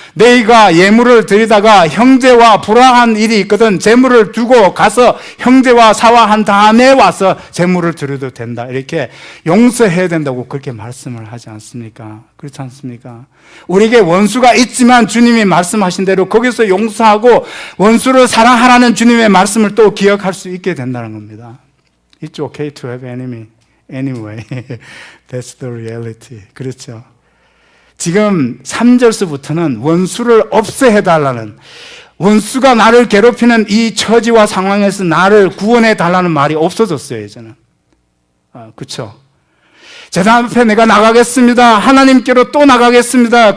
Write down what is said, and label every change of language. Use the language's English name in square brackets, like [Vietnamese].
[Korean] 내가 예물을 드리다가 형제와 불화한 일이 있거든 재물을 두고 가서 형제와 사화한 다음에 와서 재물을 드려도 된다. 이렇게 용서해야 된다고 그렇게 말씀을 하지 않습니까? 그렇지 않습니까? 우리에게 원수가 있지만 주님이 말씀하신 대로 거기서 용서하고 원수를 사랑하라는 주님의 말씀을 또 기억할 수 있게 된다는 겁니다. [English] It's okay to have enemy anyway. That's the reality. [Korean] 그렇죠. 지금 3절서부터는 원수를 없애해달라는, 원수가 나를 괴롭히는 이 처지와 상황에서 나를 구원해달라는 말이 없어졌어요, 이제는. 그렇죠. 제단 앞에 내가 나가겠습니다. 하나님께로 또 나가겠습니다.